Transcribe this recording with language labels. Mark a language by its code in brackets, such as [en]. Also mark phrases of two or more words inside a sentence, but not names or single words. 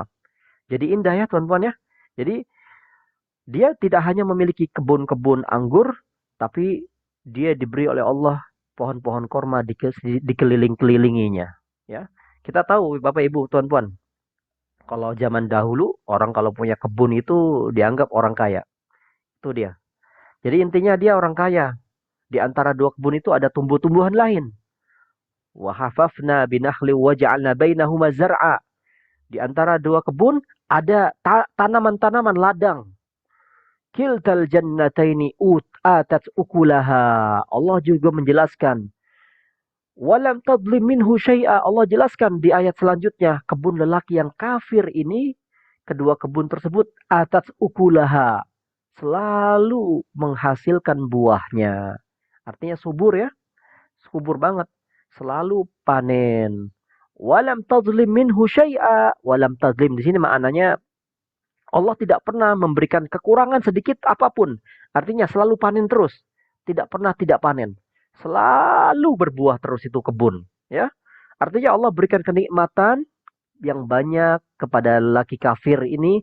[id] Jadi indah ya tuan-tuan ya. Jadi dia tidak hanya memiliki kebun-kebun anggur, tapi dia diberi oleh Allah pohon-pohon korma dikeliling-kelilinginya. Ya, kita tahu Bapak Ibu, tuan-tuan, kalau zaman dahulu orang kalau punya kebun itu dianggap orang kaya. Itu dia. Jadi intinya dia orang kaya. Di antara dua kebun itu ada tumbuh-tumbuhan lain. [ar] وحففنا بنخل وجعلنا بينهما زرعا. [id] Di antara dua kebun ada tanaman-tanaman ladang. [ar] كلتا الجنتين آتت أكلها. [id] Allah juga menjelaskan. [ar] ولم تظلم منه شيئا. [id] Allah jelaskan di ayat selanjutnya. Kebun lelaki yang kafir ini, kedua kebun tersebut [ar] آتت أكلها. [id] Selalu menghasilkan buahnya. Artinya subur ya. Subur banget. Selalu panen. [ar] ولم تظلم منه شيئا. ولم تظلم [id] di sini maknanya Allah tidak pernah memberikan kekurangan sedikit apapun. Artinya selalu panen terus. Tidak pernah tidak panen. Selalu berbuah terus itu kebun. Ya. Artinya Allah berikan kenikmatan yang banyak kepada lelaki kafir ini.